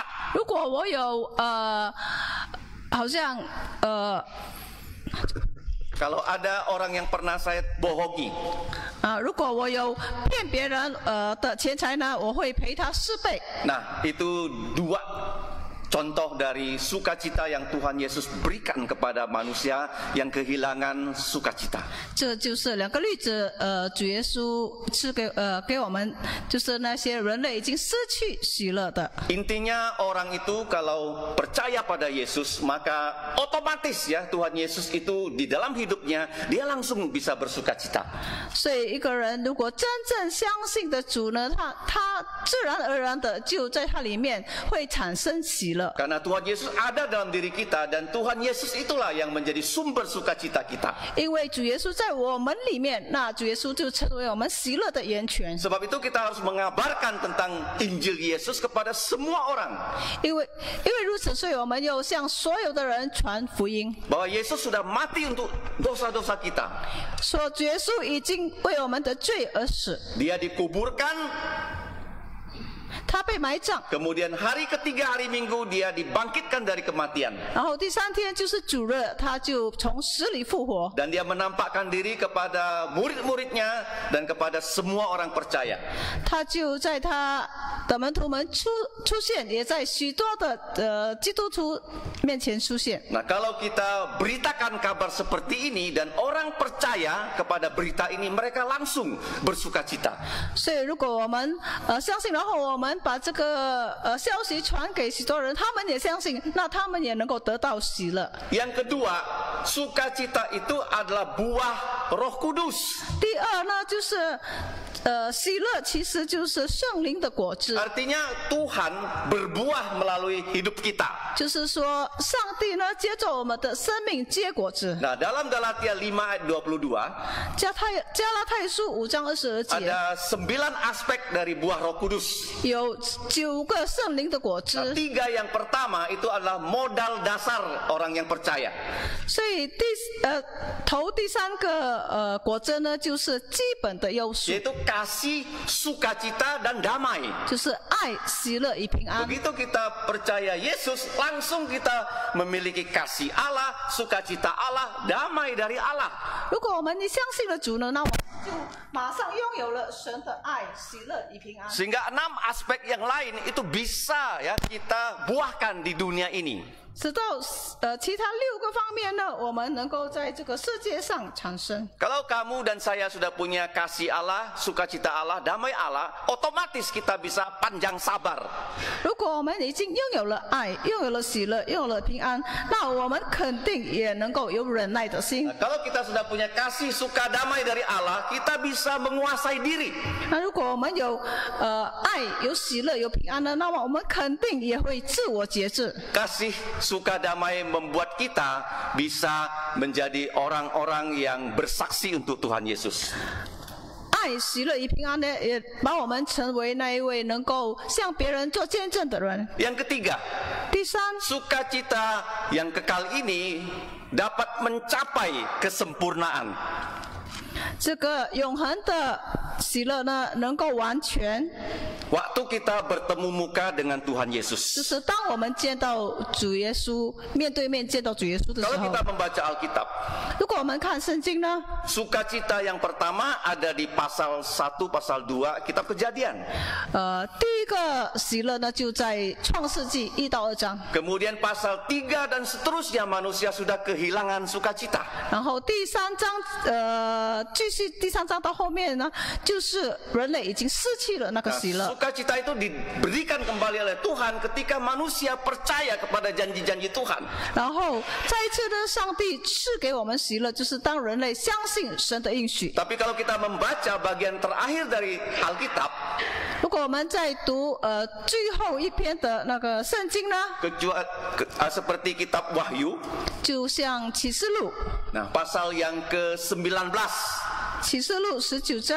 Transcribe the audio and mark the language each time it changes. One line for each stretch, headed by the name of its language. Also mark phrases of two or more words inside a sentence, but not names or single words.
Chinese: 如果我有好像
Indonesian: Kalau ada orang yang pernah saya bohongi,
Chinese: 如果我有骗别人的钱财呢，我会赔他4倍。
Indonesian: nah itu 2 contoh dari sukacita yang Tuhan Yesus berikan kepada manusia yang kehilangan sukacita.
Chinese: 这就是2个例子，主耶稣是给我们，就是那些人类已经失去喜乐的。
Indonesian: Intinya orang itu kalau percaya pada Yesus, maka otomatis ya Tuhan Yesus itu di dalam hidupnya dia langsung bisa bersukacita.
Chinese: 所以一个人如果真正相信的主呢，他自然而然的就在他里面会产生喜乐。
Indonesian: Karena Tuhan Yesus ada dalam diri kita, dan Tuhan Yesus itulah yang menjadi sumber sukacita kita.
Chinese: 因为主耶稣在我们里面，那主耶稣就成为我们喜乐的源泉。
Indonesian: Sebab itu kita harus mengabarkan tentang Injil Yesus kepada semua orang.
Chinese: 因为如此，所以我们又向所有的人传福音，
Indonesian: Bahwa Yesus sudah mati untuk dosa-dosa kita.
Chinese: 说主耶稣已经为我们的罪而死，
Indonesian: Dia dikuburkan,
Chinese: 他被埋葬，
Indonesian: kemudian hari ketiga hari Minggu dia dibangkitkan dari kematian.
Chinese: 然后第3天就是主日，他就从死里复活，
Indonesian: Dan dia menampakkan diri kepada murid-muridnya dan kepada semua orang percaya.
Chinese: 他就在他的门徒们出现，也在许多的基督徒面前出现。
Indonesian: Nah, kalau kita beritakan kabar seperti ini dan orang percaya kepada berita ini, mereka langsung bersukacita.
Chinese: 所以如果我们相信，然后我们把这个消息传给许多人，他们也相信，那他们也能够得到喜乐。
Indonesian: Yang kedua, sukacita itu adalah buah Roh Kudus.
Chinese: 第二呢，就是喜乐其实就是圣灵的果子，
Indonesian: Artinya Tuhan berbuah melalui hidup kita.
Chinese: 就是说上帝呢接着我们的生命结果子。
Indonesian: Nah, dalam Galatia 5 ayat 22,
Chinese: 加拉太书5章22节
Indonesian: ada 9 aspek dari buah Roh Kudus.
Chinese: 有9个圣灵的果
Indonesian: Nah,
Chinese: 子，
Indonesian: 3 yang pertama itu adalah modal dasar orang yang percaya.
Chinese: 所以头第3个的果子呢，就是基本的要素，
Indonesian: yaitu kasih, sukacita dan damai.
Chinese: 就是爱、喜乐与平安。
Indonesian: Begitu kita percaya Yesus, langsung kita memiliki kasih Allah, sukacita Allah, damai dari Allah.
Chinese: 如果我们相信了主呢，那我们就马上拥有了神的爱、喜乐与平安。
Indonesian: Sehingga 6 aspek yang lain itu bisa ya kita buahkan di dunia ini.
Chinese: 直到其他6个方面呢，我们能够在这个世界上产生。
Indonesian: Kalau kamu dan saya sudah punya kasih Allah, sukacita Allah, damai Allah, otomatis kita bisa panjang sabar.
Chinese: 如果我们已经拥有了爱，拥有了喜乐，拥有了平安，那我们肯定也能够有忍耐的心。
Indonesian: Nah, kalau kita sudah punya kasih, suka, damai dari Allah, kita bisa menguasai diri.
Chinese: 那如果我们有爱、有喜乐、有平安呢，那么我们肯定也会自我节制。
Indonesian: Kasih, suka, damai membuat kita bisa menjadi orang-orang yang bersaksi untuk Tuhan Yesus.
Chinese: 爱、喜乐与平安呢，也把我们成为那一位能够向别人做见证的人。
Indonesian: Yang ketiga,
Chinese: 第三，
Indonesian: sukacita yang kekal ini dapat mencapai kesempurnaan.
Chinese: 这个永恒的喜乐呢，能够完全，
Indonesian: Waktu kita bertemu muka dengan Tuhan
Chinese: 就
Indonesian: Yesus.
Chinese: 是当我们见到主耶稣，面对面见到主耶稣的时
Indonesian: Kalau
Chinese: 候
Indonesian: kita，membaca Alkitab,
Chinese: 如果我们看圣经呢，
Indonesian: sukacita yang pertama ada di pasal 1, pasal 2, kitab Kejadian.
Chinese: 第一个喜乐呢，就在创世纪1到2章，
Indonesian: Kemudian pasal 3 dan seterusnya manusia sudah kehilangan sukacita.
Chinese: 然后第3章，继续第3章到后面呢，就是人类已经失去了那个
Indonesian: Nah,
Chinese: 喜乐。
Indonesian: sukacita itu diberikan kembali oleh Tuhan ketika manusia percaya kepada janji-janji Tuhan.
Chinese: 然后再一次呢，上帝赐给我们喜乐，就是当人类相信神的应许。
Indonesian: Tapi kalau kita membaca bagian terakhir dari Alkitab,
Chinese: 如果我们在读最后一篇的那个圣经呢，
Indonesian: seperti kitab Wahyu,
Chinese: 就像启示录，
Indonesian: nah pasal yang ke-19.
Chinese: 启示录19章，